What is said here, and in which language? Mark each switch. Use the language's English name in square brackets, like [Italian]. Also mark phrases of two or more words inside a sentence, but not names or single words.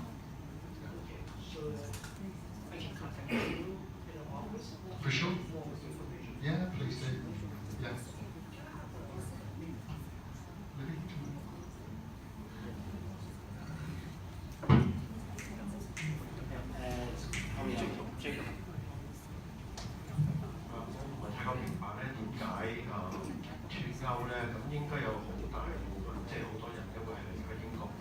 [English] Okay, so I can contact you in the office. For sure. For more information. Yeah, please do. Yeah. Jacob. [Cantonese] 我太過明白咧，點解脱歐咧，咁應該有好大部分，即係好多人都會係離開英國嘅。